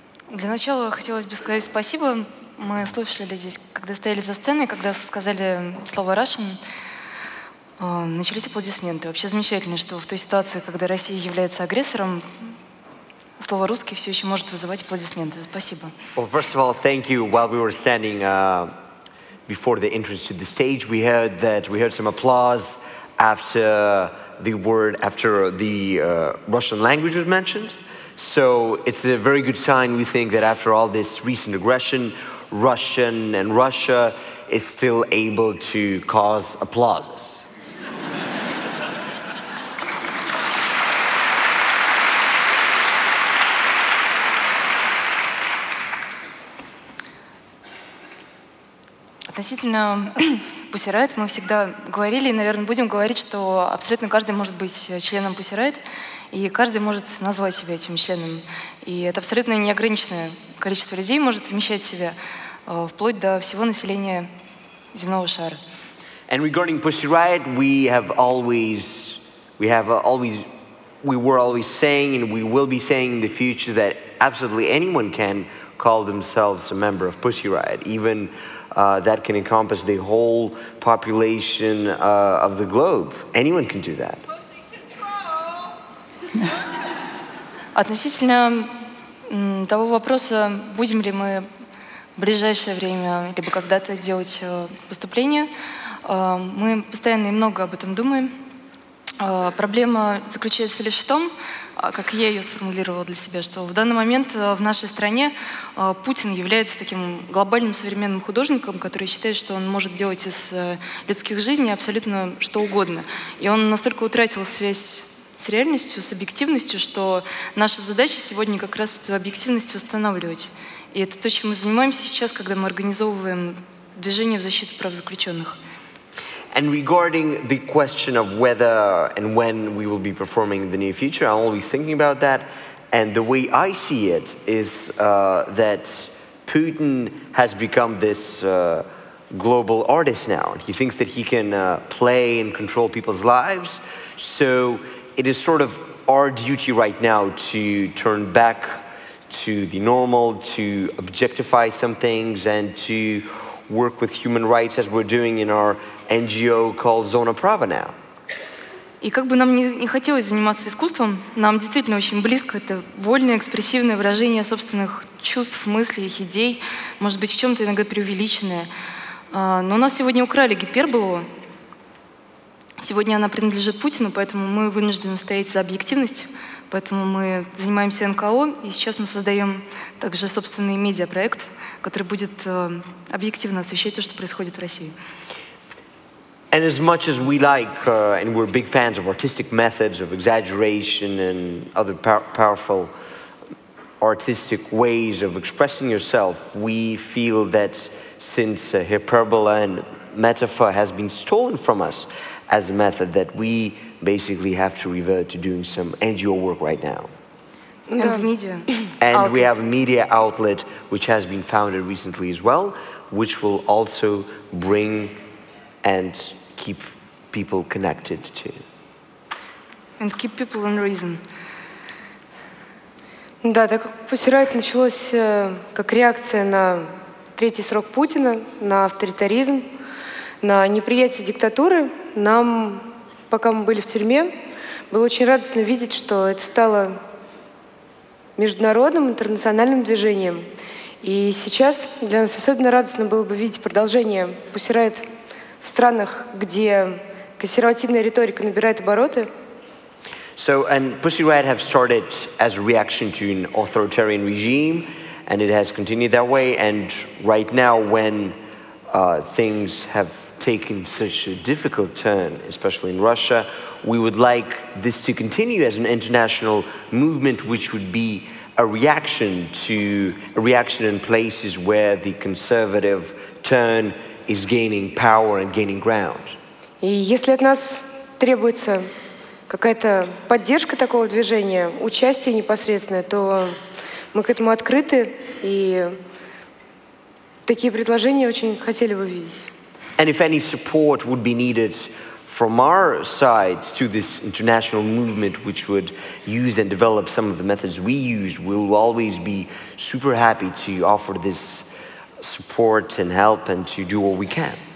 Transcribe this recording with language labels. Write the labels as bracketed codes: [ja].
[ru] Для начала хотелось бы сказать спасибо. Мы слушали здесь, когда стояли за сценой, когда сказали слово «Russian», начались аплодисменты. Вообще замечательно, что в той ситуации, когда Россия является агрессором, слово «русский» все еще может вызывать аплодисменты. Спасибо. [en] Well, first of all, thank you. While we were standing before the entrance to the stage, we heard some applause after the Russian language was mentioned. So it's a very good sign, we think, that after all this recent aggression, Russian and Russia is still able to cause applauses. [ru] Относительно Pussy Riot мы всегда говорили, и, наверное, будем говорить, что абсолютно каждый может быть членом Pussy Riot, и каждый может назвать себя этим членом. И это абсолютно неограниченное количество людей может вмещать в себя, вплоть до всего населения земного шара. [en] And regarding Pussy Riot, we were always saying, and we will be saying in the future, that absolutely anyone can call themselves a member of Pussy Riot, even that can encompass the whole population of the globe. Anyone can do that. [ru] Относительно того вопроса, будем ли мы в ближайшее время либо когда-то делать выступления, мы постоянно и много об этом думаем. Проблема заключается лишь в том, как я ее сформулировала для себя, что в данный момент в нашей стране Путин является таким глобальным современным художником, который считает, что он может делать из людских жизней абсолютно что угодно. И он настолько утратил связь с реальностью, с объективностью, что наша задача сегодня как раз эту объективность восстанавливать. И это то, чем мы занимаемся сейчас, когда мы организовываем движение в защиту прав заключенных. [en] And regarding the question of whether and when we will be performing in the near future, I'm always thinking about that. And the way I see it is that Putin has become this global artist now. He thinks that he can play and control people's lives. So it is sort of our duty right now to turn back to the normal, to objectify some things, and to work with human rights as we're doing in our NGO called Zona Prava now. [ru] И как бы нам не хотелось заниматься искусством, нам действительно очень близко это вольное, экспрессивное выражение собственных чувств, мыслей, их идей, может быть, в чем-то иногда преувеличенное. Но у нас сегодня украли гиперболу. Сегодня она принадлежит Путину, поэтому мы вынуждены стоять за объективность, поэтому мы занимаемся НКО, и сейчас мы создаем также собственный медиапроект, который будет объективно освещать то, что происходит в России. [en] And as much as we like, and we're big fans of artistic methods, of exaggeration and other powerful artistic ways of expressing yourself, we feel that since hyperbole and metaphor has been stolen from us as a method, that we basically have to revert to doing some NGO work right now. And media. And we have a media outlet which has been founded recently as well, which will also bring and keep people connected to. And keep people in reason. [ru] Да, так как Pussy Riot началось как реакция на третий срок Путина, на авторитаризм, на неприятие диктатуры, нам, пока мы были в тюрьме, было очень радостно видеть, что это стало международным, интернациональным движением. И сейчас для нас особенно радостно было бы видеть продолжение Pussy Riot в странах, где консервативная риторика набирает обороты. [en] So, and Pussy Riot have started as a reaction to an authoritarian regime, and it has continued that way. And right now, when things have taken such a difficult turn, especially in Russia, we would like this to continue as an international movement, which would be a reaction in places where the conservative turn is gaining power and gaining ground. [ru] И если от нас требуется какая-то поддержка такого движения, участие непосредственное, то мы к этому открыты, и такие предложения очень хотели бы видеть. [en] And if any support would be needed from our side to this international movement, which would use and develop some of the methods we use, we'll always be super happy to offer this support and help and to do what we can.